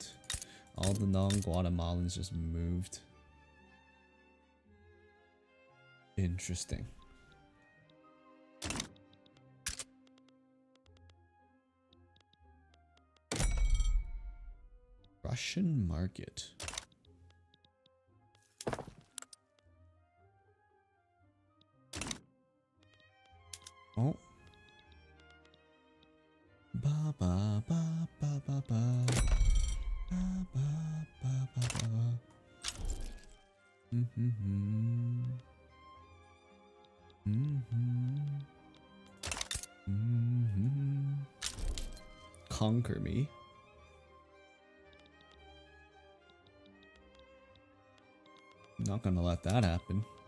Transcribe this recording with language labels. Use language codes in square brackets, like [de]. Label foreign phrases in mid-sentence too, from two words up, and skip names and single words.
[en] All the non-Guatemalans just moved. Interesting. Russian market. Oh. Ba ba ba ba ba ba. Ba ba ba ba ba. Mm-hmm. Mm-hmm. Mm-hmm. Conquer me. Not gonna let that happen.